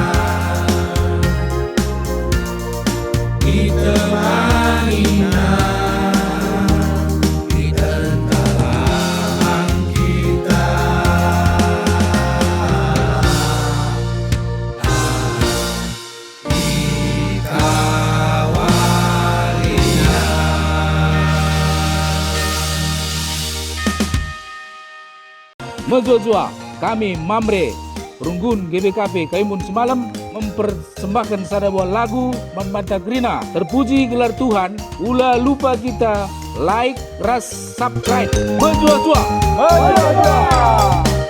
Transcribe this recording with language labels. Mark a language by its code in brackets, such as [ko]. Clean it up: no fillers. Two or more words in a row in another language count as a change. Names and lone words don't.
[id] mainan kita entahlah kita dikawalinya. Mejojua, kami Mamre Runggun GBKP Kaimun Semalam mempersembahkan sebuah lagu Membantah Grina. [btx] Terpuji gelar Tuhan, ulah lupa kita like, ras, subscribe. Mejojua.